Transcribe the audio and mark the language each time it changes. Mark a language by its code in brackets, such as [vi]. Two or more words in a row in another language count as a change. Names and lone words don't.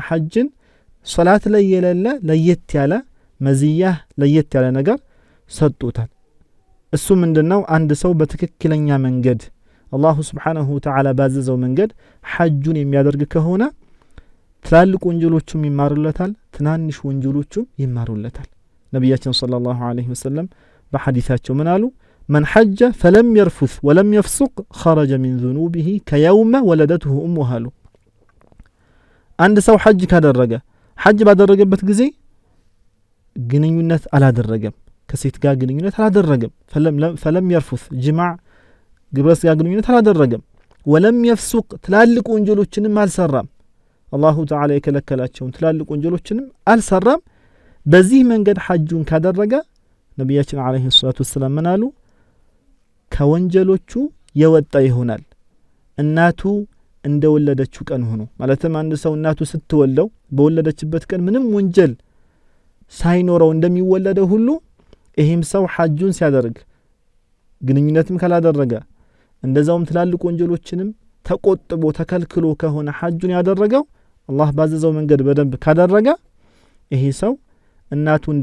[am] ሐጅን ሶላት ላይ የሌለ ለየት ያለ መዝያ ለየት ያለ ነገር ሰጥቶታል እሱ ምንድነው አንድ ሰው በትክክለኛ መንገድ አላህ [ar] سبحانه وتعالى [am] ባዘዘው መንገድ ሐጁን የሚያደርግ ከሆነ ትላልቅ ወንጀሎቹም ይማሩለታል ትናንሽ ወንጀሎቹም ይማሩለታል ነብያችን [ar] صلى الله عليه وسلم [am] በሐዲሳቸው ምን አሉ [ar] من حج فلم يرفث ولم يفسق خرج من ذنوبه كيوم ولدته امه [am] አንድ ሰው ሐጅ ካደረገ ሐጅ ባደረገበት ጊዜ ግንኙነት አላደረገም ከሴት ጋር ግንኙነት አላደረገም [ar] فلم يرفث جماع [am] ግብረስ ጋር ግንኙነት አላደረገም [ar] ولم يفسق [am] ትላልቅ ወንጀሎችንም አልሰራም [ar] الله تعالى [am] የከለከላቸውን ትላልቅ ወንጀሎችንም አልሰራም በዚህ መንገድ ሐጁን ካደረገ ነብያችን [ar] عليه الصلاة والسلام [am] ምናሉ ከወንጀሎቹ የወጣ ይሆናል እናቱ እንደወለደችው ቀን ሆኖ ማለትም አንድ ሰው እናቱ ስትወልደው በወለደችበት ቀን ምንም ወንጀል ሳይኖረው እንደሚወለደው ሁሉ ይሄም ሰው ሐጁን ሲያደርግ ግንኙነትም ካላደረገ እንደዛውም ትላልቅ ወንጀሎችንም ተቆጥቦ ተከልክሎ ከሆነ ሐጁን ያደረገው አላህ ባዘዘው መንገድ በደንብ ካደረገ ይሄ ሰው እናቱ